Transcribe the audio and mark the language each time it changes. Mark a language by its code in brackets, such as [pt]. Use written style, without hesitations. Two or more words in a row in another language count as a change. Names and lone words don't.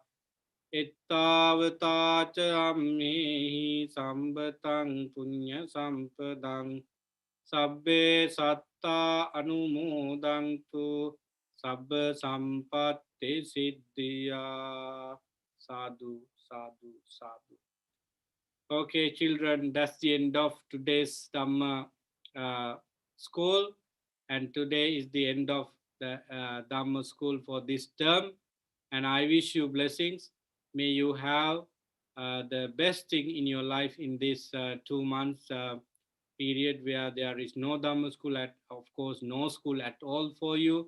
[pi] Ettavata ammehi sambatang punya sampadang sabbe satta anumodantu sabba sampatti siddhya. Sadhu, sadhu, sadhu. [en] Okay, children, that's the end of today's Dhamma school. And today is the end of the Dhamma school for this term. And I wish you blessings. May you have the best thing in your life in this 2 months period where there is no Dhamma school, of course, no school at all for you.